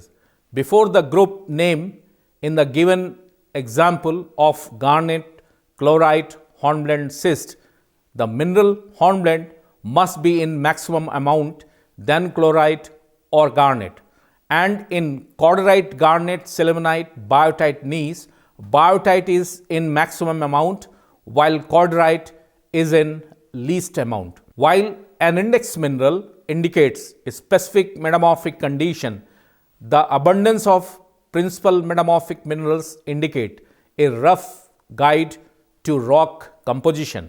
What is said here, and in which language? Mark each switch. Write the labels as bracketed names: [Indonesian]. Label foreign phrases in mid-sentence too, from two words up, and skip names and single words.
[English] Before the group name in the given example of garnet, chlorite, hornblende, schist, the mineral hornblende must be in maximum amount than chlorite or garnet. And in corderite, garnet, sillimanite, biotite, gneiss, biotite is in maximum amount while corderite is in least amount. While an index mineral indicates a specific metamorphic condition, the abundance of principal metamorphic minerals indicate a rough guide to rock composition.